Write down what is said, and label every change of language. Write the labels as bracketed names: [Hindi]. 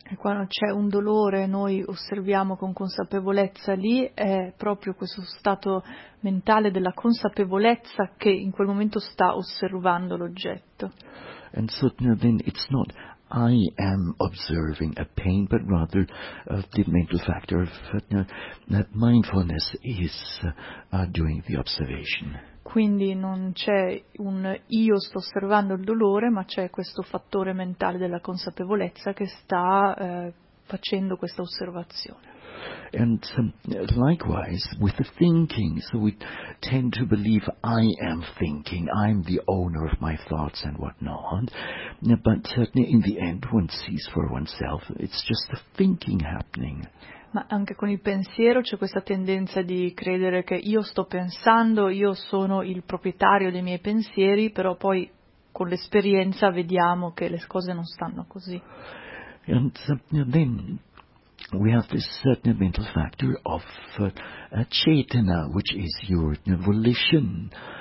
[Italian] E quando c'è un dolore noi osserviamo con consapevolezza lì, è proprio questo stato mentale della consapevolezza che in quel momento sta osservando l'oggetto. [English] And so then it's not I am observing a pain, but rather the mental factor of that mindfulness is doing the observation. [Italian] Quindi non c'è un io sto osservando il dolore, ma c'è questo fattore mentale della consapevolezza che sta facendo questa osservazione. [English] And likewise with the thinking, so we tend to believe I am thinking, I'm the owner of my thoughts and whatnot. But certainly in the end one sees for oneself it's just the thinking happening. [Italian] Ma anche con il pensiero c'è questa tendenza di credere che io sto pensando, io sono il proprietario dei miei pensieri, però poi con l'esperienza vediamo che le cose non stanno così. [English] And then we have this certain mental factor of chetana, which is your volition.